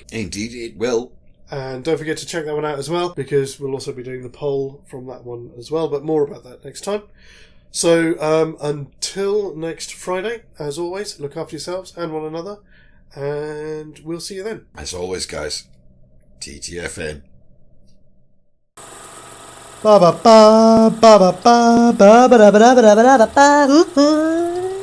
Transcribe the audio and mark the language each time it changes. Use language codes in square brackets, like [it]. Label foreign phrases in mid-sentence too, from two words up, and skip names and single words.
[en] Indeed it will. And don't forget to check that one out as well, because we'll also be doing the poll from that one as well, but more about that next time. So, until next Friday, as always, look after yourselves and one another, and we'll see you then. As always, guys, TTFN. Ba ba ba ba ba ba ba ba ba ba ba ba ba ba.